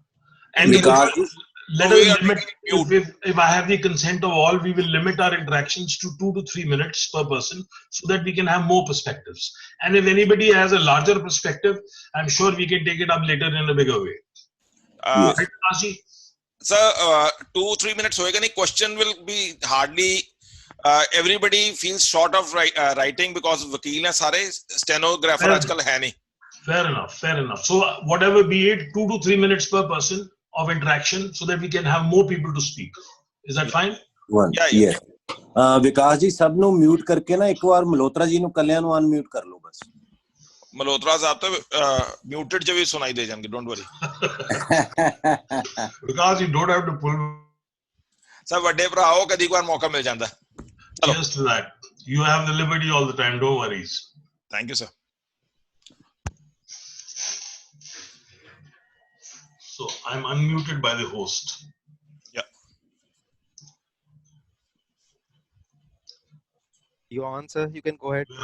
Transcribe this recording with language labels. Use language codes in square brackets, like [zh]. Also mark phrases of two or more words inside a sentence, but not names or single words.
[en] And let us limit, if I have the consent of all, we will limit our interactions to 2 to 3 minutes per person, so that we can have more perspectives. And if anybody has a larger perspective, I'm sure we can take it up later in a bigger way. [hi] Sir, 2-3 minutes होएगा नहीं. [en] Question will be hardly. Everybody feels short of writing because [hi] वकील है सारे, [en] stenographer [hi] आजकल है नहीं. [en] Fair enough. So whatever be it, 2 to 3 minutes per person of interaction, so that we can have more people to speak. Is that fine? Yes. [pa] ਵਿਕਾਸ ਜੀ ਸਭ ਨੂੰ ਮਿਊਟ ਕਰਕੇ ਨਾ ਇੱਕ ਵਾਰ ਮਲਹੋਤਰਾ ਜੀ ਨੂੰ ਕੱਲਿਆਂ ਨੂੰ ਅਨਮਿਊਟ ਕਰ ਲਓ ਬਸ. ਮਲਹੋਤਰਾ ਸਾਹਿਬ ਤਾਂ ਮਿਊਟਡ ਚ ਵੀ ਸੁਣਾਈ ਦੇ ਜਾਣਗੇ, [en] don't worry. Because you don't have to pull. [pa] ਸਰ ਵੱਡੇ ਭਰਾ ਹੋ, ਕਦੀ ਵਾਰ ਮੌਕਾ ਮਿਲ ਜਾਂਦਾ. ਚਲੋ. [en] Just to that. You have the liberty all the time, don't worry. Thank you, sir. So I'm unmuted by the host. Yeah. You answer, you can go ahead.